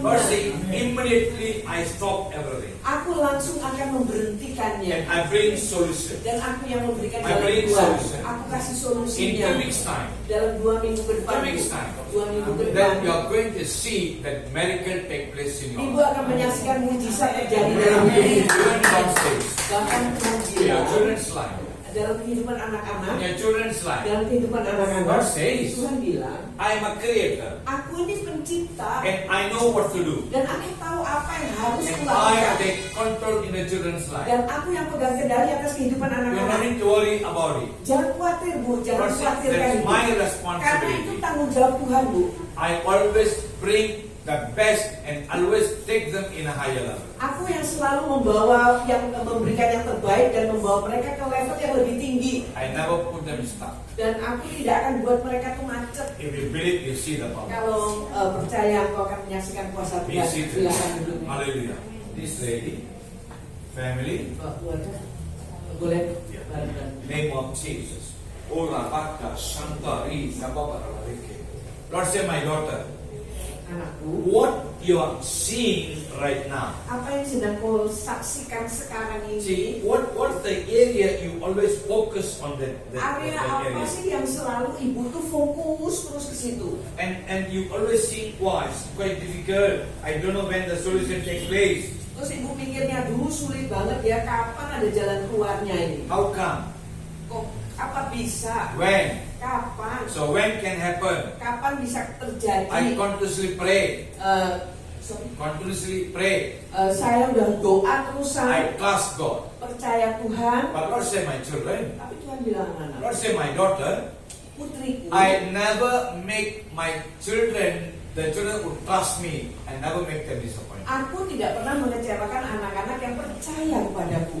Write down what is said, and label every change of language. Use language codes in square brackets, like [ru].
[en] Lord say immediately I stop everything [id] Aku langsung akan memberhentikannya. [en] and I bring solution. [id] Dan aku yang memberikan [en] I [id] jalan [en] bring [id] keluar. [en] solution. [id] Aku kasih [en] In [id] solusinya [en] 2 weeks time, [id] dalam 2 minggu ke depan. [en] 2 weeks time, [id] 2 minggu ke depan. [en] then you are going to see that miracle take place in [id] Ibu [en] your life. [id] akan menyaksikan mujizat terjadi dalam hidup. [en] Even God says, [id] Bahkan Tuhan [en] in your [id] bilang [en] children's life, [id] dalam kehidupan [en] in [id] anak-anak, [en] your children's life, [id] dalam kehidupan anak-anak, [en] God says, [id] Tuhan bilang, [en] I am a creator [id] aku ini pencipta [en] and I know what to do. [id] dan aku tahu apa yang harus [en] And I [id] kulakukan. [en] take control in the children's life. [id] Dan aku yang pegang kendali atas kehidupan [en] You don't [id] anak-anak. [en] need to worry about it. [id] Jangan khawatir Bu, jangan [en] God says, [id] khawatirkan [en] that's [id] itu. [en] my [id] Karena itu [en] responsibility. [id] tanggung jawab Tuhan Bu. [en] I always bring the best and always take them in a higher level. [id] Aku yang selalu membawa, yang memberikan yang terbaik dan membawa mereka ke level yang lebih tinggi. [en] I never put them stuck. [id] Dan aku tidak akan buat mereka tuh macet. [en] If you believe, you see the power. [id] Kalau percaya aku akan menyaksikan kuasa [en] Be [id] Tuhan. [en] seated. [id] Silakan duduk. [en] Hallelujah. This lady, family, [id] Keluarga, boleh [en] Yeah. [id] bareng-bareng. [en] name of Jesus. Ora Baka Shantari Kababaralike. Lord say, my daughter, [id] Anakku, [en] what you are seeing right now. [id] apa yang sedang kau saksikan sekarang [en] See, [id] ini? [en] what's the area you always focus on that [id] Area apa [en] area? [id] sih yang selalu ibu tuh fokus terus ke situ? [en] And you always think, wow, it's quite difficult. I don't know when the solution takes place. [id] Terus ibu pikirnya dulu sulit banget ya, kapan ada jalan keluarnya ini? [en] How come? [id] Kok Apa bisa? [en] When? [id] Kapan? [en] So when can happen? [id] Kapan bisa terjadi? [en] I continuously pray. Sorry. Continuously pray. [id] Saya udah doa terusan, [en] I trust God. [id] percaya Tuhan. [en] But Lord say my children, [id] Tapi Tuhan bilang anak, [en] Lord say my daughter, [id] putriku, [en] I never make my children, the children who trust me, I never make them disappointed. [id] aku tidak pernah mengecewakan anak-anak yang percaya kepadaku.